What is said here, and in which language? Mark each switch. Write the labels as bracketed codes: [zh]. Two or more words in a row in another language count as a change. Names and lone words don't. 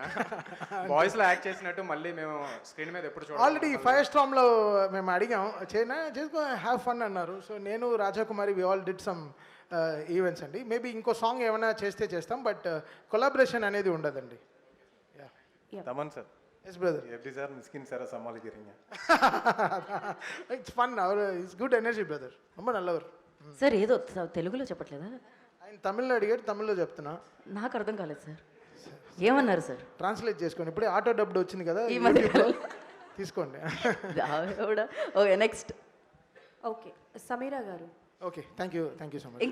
[en] voice act [te] చేసినట్టు మళ్ళీ మేము స్క్రీన్ మీద ఎప్పుడు చూడాలి? ఆల్రెడీ [en] Fire Storm [te] మేము అడిగాం, చేసుకో [en] have fun [te] అన్నారు. సో నేను రాజాకుమారి [en] we all did some events [te] అండి. మేబీ ఇంకో సాంగ్ ఏమైనా చేస్తాం, [en] but collaboration [te] అనేది ఉండదండి. తమన్ సార్, [en] Yes brother. [ta] எப்படி சார் மிஸ்கின் சாரை சமாளிக்கிறீங்க? [en] It's fun, our it's good energy brother, [ta] ரொம்ப நல்லவர். [te] సార్ ఏదో తెలుగులో చెప్పట్లేదా? ఆయన తమిళ్లో అడిగాడు, తమిళ్లో చెప్తున్నా. నాకు అర్థం కాలేదు సార్, ఏమన్నారు సార్? ట్రాన్స్లేట్ చేసుకోండి, ఇప్పుడే [en] auto dubbed [te] వచ్చింది కదా ఈ మధ్య యూట్యూబ్లో. తీసుకోండి. [en] Okay next. [te] ఓకే సమీరా గారు. [en] Okay, thank you so much.